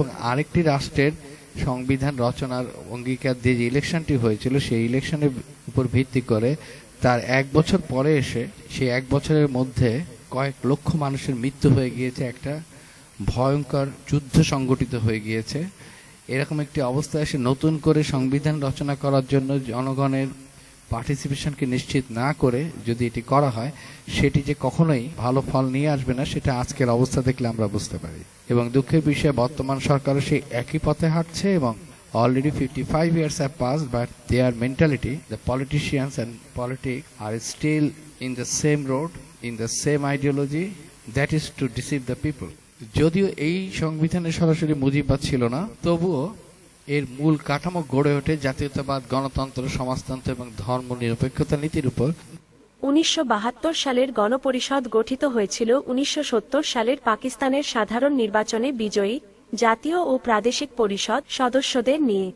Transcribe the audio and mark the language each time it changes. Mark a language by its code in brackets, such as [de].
[bn] এবং আরেকটি রাষ্ট্রের সংবিধান রচনার অঙ্গীকার দিয়ে যে ইলেকশনটি হয়েছিল, সেই ইলেকশনের উপর ভিত্তি করে তার 1 বছর পরে এসে সেই 1 বছরের মধ্যে কয়েক লক্ষ মানুষের মৃত্যু হয়ে গিয়েছে, একটা ভয়ঙ্কর যুদ্ধ সংগঠিত হয়ে গিয়েছে। এরকম একটি অবস্থায় এসে নতুন করে সংবিধান রচনা করার জন্য জনগণের পার্টিসিপেশনকে নিশ্চিত না করে যদি এটি করা হয়, সেটি যে কখনোই ভালো ফল নিয়ে আসবে না, সেটা আজকের অবস্থা দেখলে আমরা বুঝতে পারি। এবং দুঃখের বিষয়ে বর্তমান সরকারও সেই একই পথে হাঁটছে এবং [en] already 55 years have passed, but their mentality, the politicians and politics are still in the same road, in the same ideology, that is to deceive the people. [bn] যদিও এই সংবিধানে সরাসরি মুজিববাদ ছিল না, তবুও এর মূল কাঠামো গড়ে ওঠে জাতীয়তাবাদ, গণতন্ত্র, সমাজতন্ত্র এবং ধর্ম নিরপেক্ষতা নীতির উপর। 1972 সালের গণপরিষদ গঠিত হয়েছিল 1970 সালের পাকিস্তানের সাধারণ নির্বাচনে বিজয়ী জাতীয় ও প্রাদেশিক পরিষদ সদস্যদের নিয়ে।